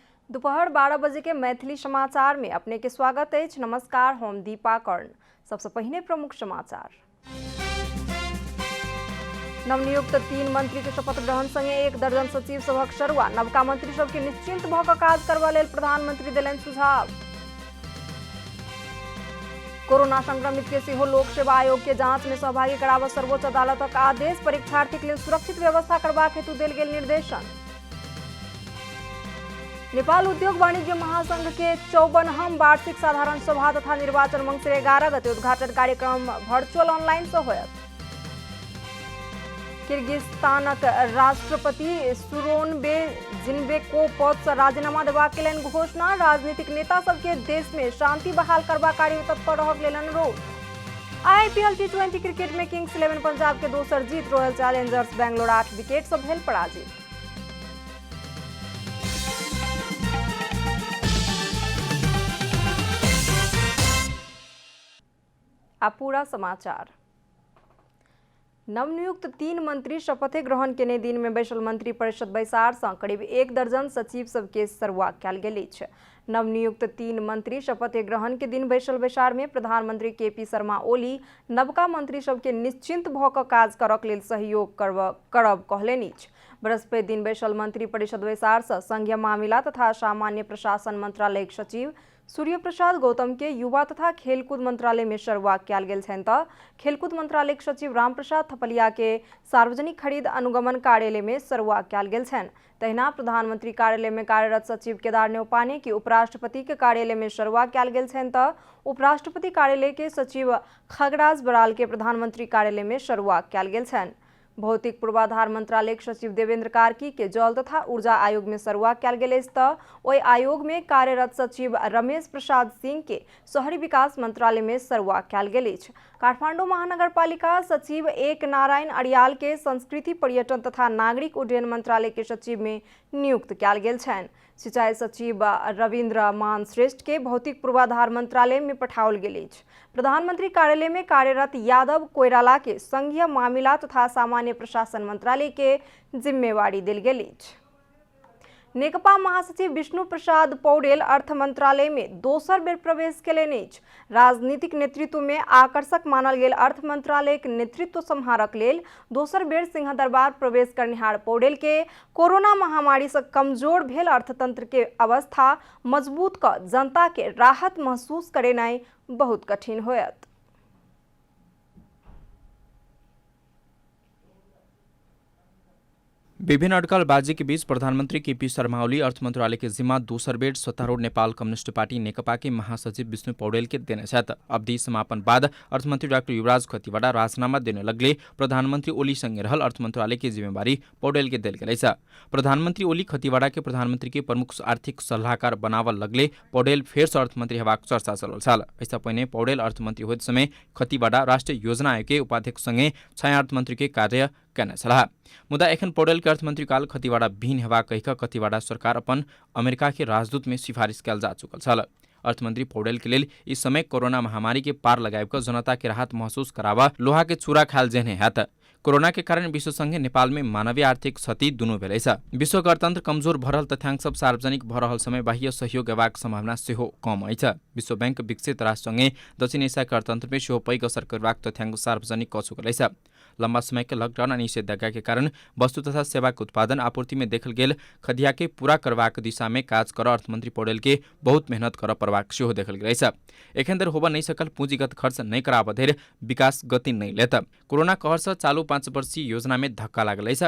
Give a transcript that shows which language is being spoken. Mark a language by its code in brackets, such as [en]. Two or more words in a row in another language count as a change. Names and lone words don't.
[mai] दोपहर 12 बजे के मैथिली समाचार में अपने के स्वागत है। नमस्कार, हम दीपा कर्ण। सबसे पहले प्रमुख समाचार। नवनियुक्त 3 मंत्री के शपथ ग्रहण संगे 1 दर्जन सचिव सभक सरुआ। नवका मंत्री सबके निश्चिंत भ क काज करबा लेल प्रधानमंत्री देलनि सुझाव। कोरोना संक्रमित के सेहो लोक सेवा आयोग के जांच में सहभागी कराबऽ सर्वोच्च अदालतक आदेश। परीक्षार्थी के लेल सुरक्षित व्यवस्था करबाक हेतु देल गेल निर्देशन। नेपाल उद्योग वाणिज्य महासंघ के 54वां वार्षिक साधारण सभा तथा निर्वाचन मंगसिर 11 गते उद्घाटन कार्यक्रम [en] virtual online [mai] से होयत। किर्गिस्तानक राष्ट्रपति सूरोनबे जीनबेकोव पद से राजीनामा देबाक केलनि घोषणा। राजनीतिक नेता सबके देश में शांति बहाल करबा कार्य में तत्पर रहक लेल अनुरोध। IPL T20 क्रिकेट में किंग्स 11 पंजाब के दोसर जीत। रॉयल चैलेंजर्स बैंगलोर 8 विकेट से भेल पराजित। अब पूरा समाचार। नवनियुक्त 3 मंत्री शपथ ग्रहण केने दिन में बैसल मंत्री परिषद बैसार से करीब 1 दर्जन सचिव सबके सरुआ कयल गेल अछि। नवनियुक्त 3 मंत्री शपथ ग्रहण के दिन बैसल बैसार में प्रधानमंत्री KP शर्मा ओली नवका मंत्री सबके निश्चिंत भ क काज करक लेल सहयोग करब कहलनि अछि। बृहस्पति दिन बैसल मंत्री परिषद बैसार से संघीय मामिला तथा सामान्य प्रशासन मंत्रालय के सचिव सूर्य प्रसाद गौतम के युवा तथा खेलकूद मंत्रालय में सरुआ कयल गेल छनि त खेलकूद मंत्रालय के सचिव राम प्रसाद थपलिया के सार्वजनिक खरीद अनुगमन कार्यालय में सरुआ कयल गेल छनि। तहिना प्रधानमंत्री कार्यालय में कार्यरत सचिव केदार नेउपाने के उपराष्ट्रपति के कार्यालय में सरुआ कयल गेल छनि त उपराष्ट्रपति कार्यालय के सचिव खगराज बराल के प्रधानमंत्री कार्यालय में सरुआ कयल गेल छनि। भौतिक पूर्वाधार मंत्रालय के सचिव देवेंद्र कार्की के जल तथा ऊर्जा आयोग में सरुआ कयल गेल अछि त ओहि आयोग में कार्यरत सचिव रमेश प्रसाद सिंह के शहरी विकास मंत्रालय में सरुआ कयल गेल अछि। काठमांडू महानगरपालिका सचिव एक नारायण अरियाल के संस्कृति पर्यटन तथा नागरिक उड्डयन मंत्रालय के सचिव में नियुक्त कयल गेल छनि। सिंचाई सचिव रविन्द्र मान श्रेष्ठ के भौतिक पूर्वाधार मंत्रालय में पठाओल गेल अछि। प्रधानमंत्री कार्यालय में कार्यरत यादव कोइराला के संघीय मामिला तथा सामान्य प्रशासन मंत्रालय के जिम्मेवारी देल गेल अछि। नेकपा महासचिव विष्णु प्रसाद पौडेल अर्थ मंत्रालय में दोसर बेर प्रवेश केलनि अछि। राजनीतिक नेतृत्व में आकर्षक मानल गेल अर्थ मंत्रालय के नेतृत्व सम्हारक लेल दोसर बेर सिंहदरबार प्रवेश करनिहार पौडेल के कोरोना महामारी से कमजोर भेल अर्थतंत्र के अवस्था मजबूत क जनता के राहत महसूस करेनाइ बहुत कठिन होयत। विभिन्न अड्कलबाजी के बीच प्रधानमंत्री KP शर्मा ओली अर्थ मंत्रालय के जिम्मा दोसर बेर सत्तारूढ़ नेपाल कम्युनिस्ट पार्टी नेकपा के महासचिव विष्णु पौडेल के देने छथि। अवधि समापन बाद अर्थमंत्री डाक्टर युवराज खतिवड़ा राजीनामा देने लगले प्रधानमंत्री ओली संगे रहल अर्थ मंत्रालय की जिम्मेवारी पौडेल के देल गेल छ। प्रधानमंत्री ओली खतिवड़ा के प्रधानमंत्री के प्रमुख आर्थिक सलाहकार बनावल लगले पौडेल फेर से अर्थमंत्री हेबाक चर्चा चलल छल। ऐसा पहिने पौडेल अर्थमंत्री होइत समय खतिवड़ा राष्ट्रिय योजना आयोग के उपाध्यक्ष संगे छाया अर्थमंत्री के कार्य करने छलाह। मुदा एखन पौडेल के अर्थमंत्री काल खतिवड़ा विहीन हेबाक कहिकऽ खतिवड़ा सरकार अपन अमेरिका के राजदूत में सिफारिश कयल जा चुकल छल। अर्थमंत्री पौडेल के लेल इस समय कोरोना महामारी के पार लगाबकऽ जनता के राहत महसूस कराबा लोहा के चूरा खायल जेहने हैत। कोरोना के कारण विश्व संगे नेपाल में मानवीय आर्थिक क्षति दुनू भेलै छ। विश्व गणतंत्र कमजोर भ रहल तथ्याङ्क सब सार्वजनिक भ रहल समय बाह्य सहयोग हेबाक सम्भावना सेहो कम अछि। विश्व बैंक विकसित राष्ट्र संगे दक्षिण एशिया गणतंत्र में सेहो पैघ असर करबाक तथ्याङ्क सार्वजनिक क चुकल अछि। लंबा समय के लॉकडाउन आ निषेधाज्ञा के कारण वस्तु तथा सेवा के उत्पादन आपूर्ति में देखल गेल खदिया के पूरा करबाक दिशा में काज कर अर्थमंत्री पौडेल के बहुत मेहनत कर पड़बाक सेहो देखल गेल अछि। एखन धरि होबऽ नहीं सकल पूंजीगत खर्च नहीं कराबऽ धरि विकास गति नहीं लेत। कोरोना कहर से चालू 5 वर्षीय योजना में धक्का लागल अछि।